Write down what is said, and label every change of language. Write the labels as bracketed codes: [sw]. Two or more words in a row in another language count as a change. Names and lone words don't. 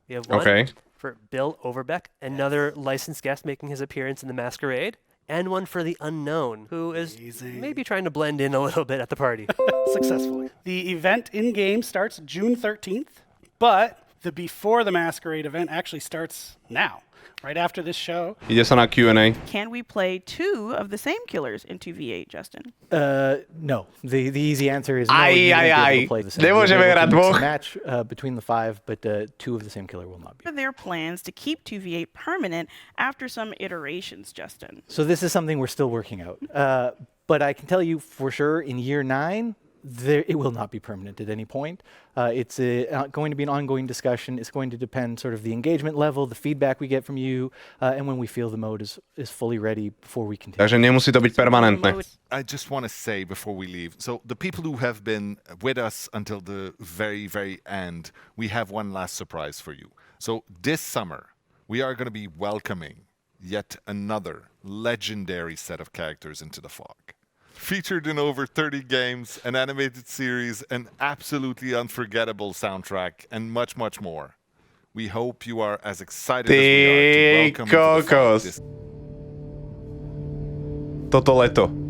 [en] We have one for Bill Overbeck, another licensed guest making his appearance in the Masquerade. And one for the unknown, who is maybe trying to blend in a little bit at the party. Successfully. The event in-game starts June 13th, but the Before the Masquerade event actually starts now, right after this show. [sk] Ide sa na Q&A. [en] Can we play 2 of the same killers in 2v8, Justin? No. The easy answer is no. You won't be able to play the same. [sk] Nemôžeme hrať dvoch. [en] Match between the 5, but 2 of the same killer will not be. What are their plans to keep 2v8 permanent after some iterations, Justin? So this is something we're still working out. But I can tell you for sure in year 9, it will not be permanent at any point. It's going to be an ongoing discussion. It's going to depend sort of the engagement level, the feedback we get from you, and when we feel the mode is fully ready before we continue. [sk] Takže nemusí to byť permanentné. [en] I just want to say before we leave, so the people who have been with us until the very, very end, we have one last surprise for you. So this summer, we are going to be welcoming yet another legendary set of characters into the fog. Featured in over 30 games, an animated series, an absolutely unforgettable soundtrack, and much, much more. We hope you are as excited as we are to welcome into the fog this... [sk] Toto leto.